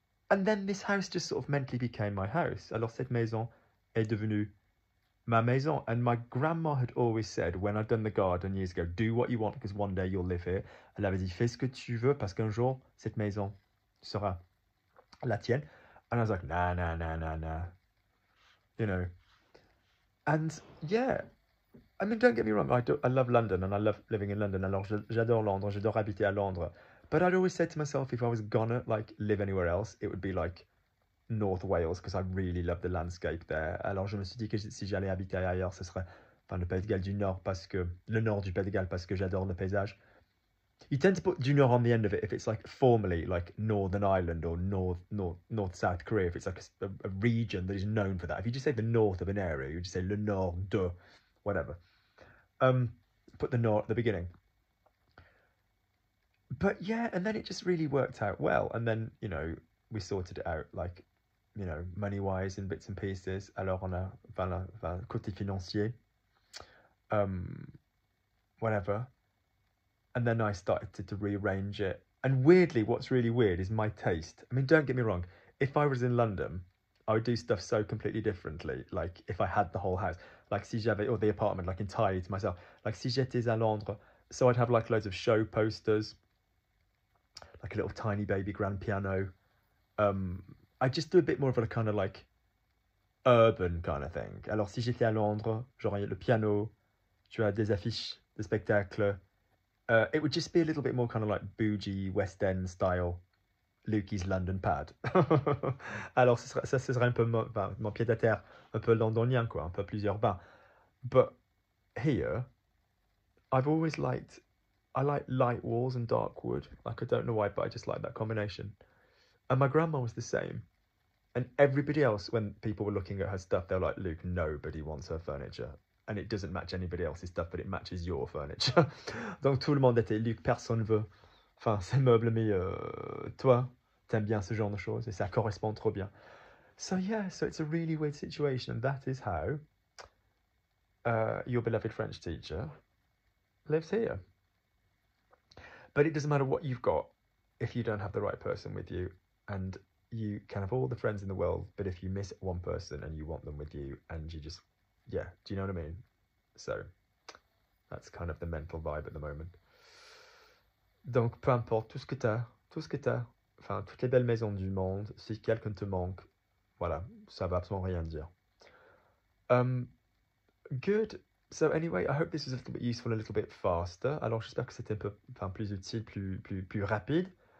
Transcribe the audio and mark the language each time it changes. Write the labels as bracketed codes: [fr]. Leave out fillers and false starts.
[en] And then this house just sort of mentally became my house. [fr] Alors cette maison est devenue ma maison. [en] And my grandma had always said, when I'd done the garden years ago, do what you want because one day you'll live here. [fr] Elle avait dit, fais ce que tu veux parce qu'un jour, cette maison sera la tienne. [en] And I was like, nah. You know. And yeah, I mean, don't get me wrong, I love London and I love living in London. [fr] Alors j'adore Londres, j'adore habiter à Londres. [en] But I'd always said to myself, if I was gonna like live anywhere else, it would be like North Wales because I really love the landscape there. [fr] Alors je me suis dit que si j'allais habiter ailleurs, ce serait le Pays de Galles du Nord le nord du Pays de Galles parce que j'adore le paysage. [en] You tend to put du Nord on the end of it if it's like formally like Northern Ireland or North South Korea, if it's like a region that is known for that. If you just say the north of an area, you just say [fr] le nord de [en] whatever. Put the nord at the beginning. But yeah, and then it just really worked out well. And then, you know, we sorted it out, like, you know, money-wise in bits and pieces. [fr] Alors on a, côté financier, [en] whatever. And then I started to rearrange it. And weirdly, what's really weird is my taste. I mean, don't get me wrong. If I was in London, I would do stuff so completely differently. Like if I had the whole house, like [fr] si j'avais, [en] or the apartment, like entirely to myself. Like [fr] si j'étais à Londres, [en] So I'd have like loads of show posters, like a little tiny baby grand piano. I just do a bit more of a kind of like urban kind of thing. [fr] Alors si j'étais à Londres, j'aurais le piano, tu as des affiches de spectacles. [en] It would just be a little bit more kind of like bougie West End style, Lukey's London Pad. [fr] Alors ça ce serait un peu mon pied à terre, un peu londonien quoi, un peu plus urbain. [en] But here, I've always liked, I like light walls and dark wood. Like I don't know why, but I just like that combination. And my grandma was the same. And everybody else, when people were looking at her stuff, they were like, Luke, nobody wants her furniture. And it doesn't match anybody else's stuff, but it matches your furniture. [fr] Donc tout le monde était, Luc, personne veut. Enfin, ces meubles, mais toi, t'aimes bien ce genre de choses et ça correspond trop bien. [en] So yeah, so it's a really weird situation. And that is how your beloved French teacher lives here. But it doesn't matter what you've got if you don't have the right person with you. And you can have all the friends in the world, but if you miss one person and you want them with you and you just, yeah, do you know what I mean? So that's kind of the mental vibe at the moment. [fr] Donc peu importe, tout ce que t'as, enfin toutes les belles maisons du monde, si quelqu'un te manque, voilà, ça va absolument rien dire. [en] Good. So anyway, I hope this was a little bit useful, a little bit faster. [fr] Alors j'espère que c'était un peu, enfin plus utile, plus rapide.